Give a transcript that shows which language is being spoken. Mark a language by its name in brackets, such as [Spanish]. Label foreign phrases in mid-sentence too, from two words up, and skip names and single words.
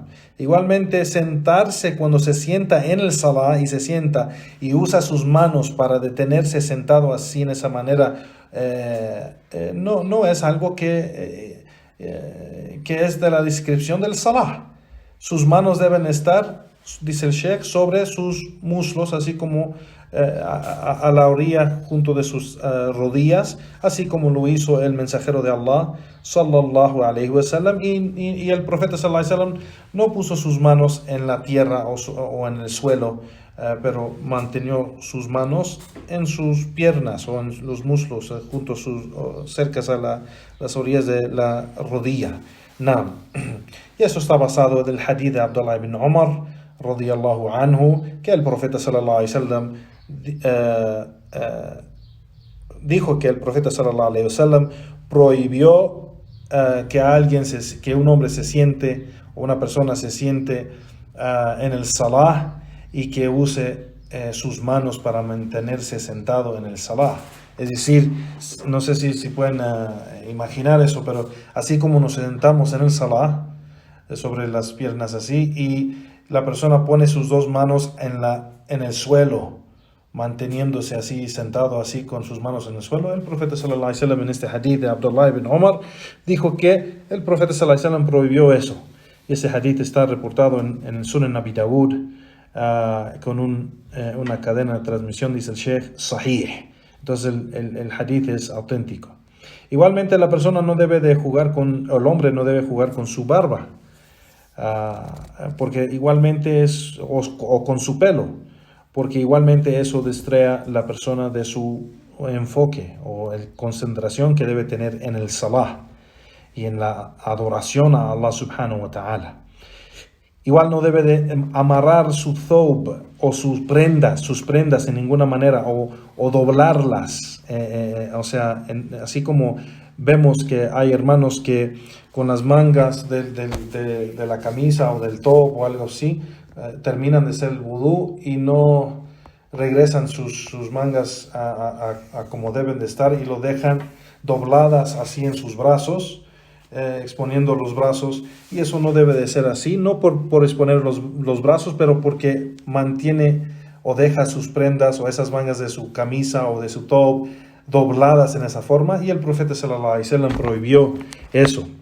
[Spanish] Igualmente sentarse, cuando se sienta en el salah y se sienta y usa sus manos para detenerse sentado así en esa manera, no es algo que es de la descripción del salah. Sus manos deben estar, dice el Sheikh, sobre sus muslos, así como a la orilla junto de sus rodillas, así como lo hizo el mensajero de Allah [Arabic] صلى الله عليه وسلم, [Spanish] y el profeta [Arabic] صلى الله عليه وسلم [Spanish] no puso sus manos en la tierra o en el suelo, pero mantenió sus manos en sus piernas o en los muslos, junto a cerca a las orillas de la rodilla. Naam. Y eso está basado en el hadith de Abdullah ibn Umar [Arabic] رضي الله عنه, [Spanish] que el profeta [Arabic] صلى الله عليه وسلم [Spanish] dijo que el profeta [Arabic] صلى الله عليه وسلم [Spanish] prohibió que un hombre se siente, o una persona se siente en el salah y que use sus manos para mantenerse sentado en el salah. Es decir, no sé si pueden imaginar eso, pero así como nos sentamos en el salah, sobre las piernas así, y la persona pone sus dos manos en el suelo, manteniéndose así, sentado así con sus manos en el suelo. El profeta [Arabic] صلى الله عليه وسلم, [Spanish] en este hadith de Abdullah ibn Umar, dijo que el profeta [Arabic] صلى الله عليه وسلم [Spanish] prohibió eso. Y ese hadith está reportado en el Sunan Abi Dawud, con una cadena de transmisión, dice el Sheikh, sahih. Entonces el hadith es auténtico. Igualmente el hombre no debe jugar con su barba, porque igualmente o con su pelo, porque igualmente eso distrae a la persona de su enfoque o concentración que debe tener en el salah y en la adoración a [Arabic] الله سبحانه وتعالى. [Spanish] Igual no debe de amarrar su thawb o sus prendas en ninguna manera, o doblarlas, así como vemos que hay hermanos que con las mangas de la camisa o del top o algo así, terminan de hacer el vudú y no regresan sus mangas a como deben de estar, y lo dejan dobladas así en sus brazos, exponiendo los brazos, y eso no debe de ser así, no por exponer los brazos, pero porque mantiene o deja sus prendas o esas mangas de su camisa o de su top dobladas en esa forma, y el profeta [Arabic] صلى الله عليه وسلم [Spanish] prohibió eso.